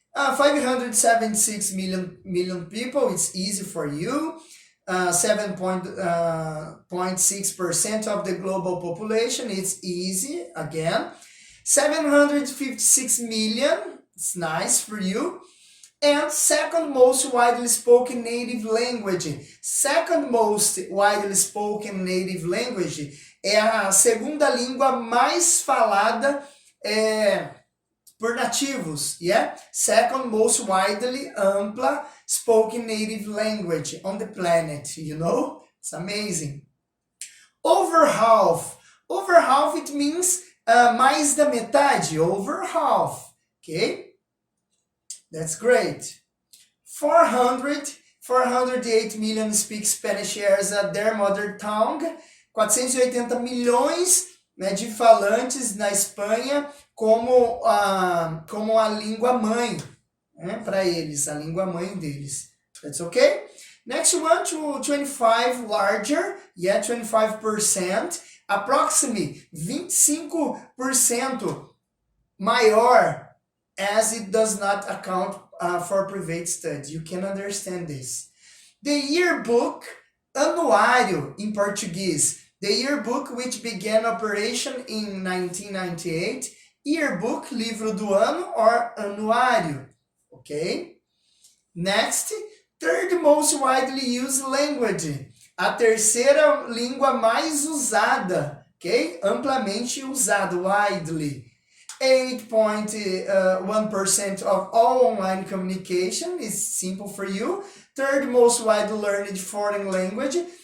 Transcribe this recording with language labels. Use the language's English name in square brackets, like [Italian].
[English] 576 million people, it's easy for you. 7.6% of the global population, it's easy, again. 756 million, it's nice for you. And second most widely spoken native language. Second most widely spoken native language [Portuguese] é a segunda língua mais falada por nativos. [English] Yeah? Second most widely ampla spoken native language on the planet. You know? It's amazing. Over half. Over half, it means [Portuguese] mais da metade. [English] Over half. Okay? That's great. 408 million speak Spanish as their mother tongue. [Portuguese] 480 milhões, né, de falantes na Espanha como a língua mãe, né, para eles, a língua mãe deles. [English] That's okay? Next one, to 25 larger, yeah, 25%, approximately 25% maior, as it does not account for private studies. You can understand this. The yearbook, anuário in Portuguese. The yearbook, which began operation in 1998. [Portuguese] Yearbook, livro do ano, or anuário. [English] Okay? Next, third most widely used language. [Portuguese] A terceira língua mais usada. Okay? Amplamente usada, widely. [English] 8.1% of all online communication is simple for you. Third most widely learned foreign language.